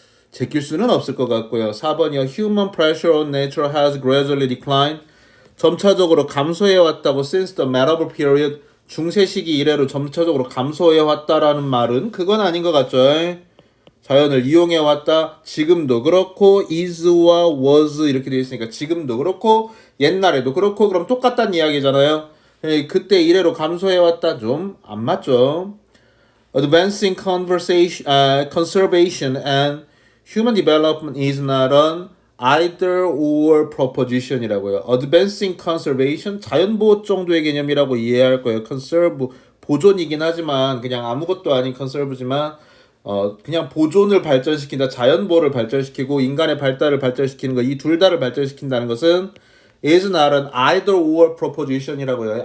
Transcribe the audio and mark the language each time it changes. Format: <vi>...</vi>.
<ko>제낄 수는 없을 것 같고요. 4번이요.</ko> <en>Human pressure on nature has gradually declined.</en> <ko>점차적으로 감소해왔다고</ko> <en>since the medieval period.</en> <ko>중세시기 이래로 점차적으로 감소해왔다라는 말은 그건 아닌 것 같죠. 자연을 이용해왔다. 지금도 그렇고 is와 was 이렇게 되어 있으니까 지금도 그렇고 옛날에도 그렇고 그럼 똑같다는 이야기잖아요. 그때 이래로 감소해왔다. 좀 안 맞죠.</ko> <en>Advancing conservation and human development is not an either or proposition이라고요. Advancing conservation,</en> <ko>자연보호 정도의 개념이라고 이해할 거예요. conserve, 보존이긴 하지만 그냥 아무것도 아닌 conserve지만 그냥 보존을 발전시킨다, 자연보호를 발전시키고 인간의 발달을 발전시키는 거, 이 둘 다를 발전시킨다는 것은</ko> <en>is not an either or proposition</en> <ko>이라고요.</ko>